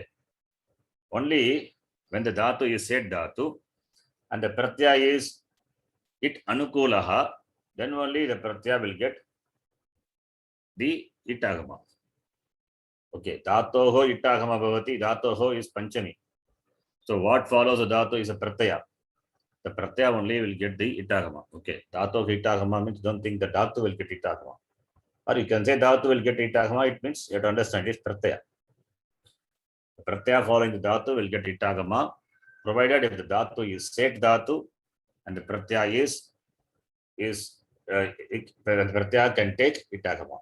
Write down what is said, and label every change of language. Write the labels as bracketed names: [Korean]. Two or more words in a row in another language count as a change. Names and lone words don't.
[English] Only when the dhatu is said dhatu and the pratyaya is it anukulaha, then only the pratyaya will get the itagama. [Sanskrit] Okay, dhatoho itagama bhavati. [English] Dhatoho is panchami. So what follows the dhatu is a pratyaya. The pratyaya only will get the itagama. Okay, [Sanskrit] dhatoho itagama [English] means don't think the dhatu will get itagama. Or you can say dhatu will get itagama. It means you have to understand it's pratyaya. The pratyaya following the dhatu will get itagama, provided if the dhatu is set dhatu and the pratyaya the pratyaya can take itagama.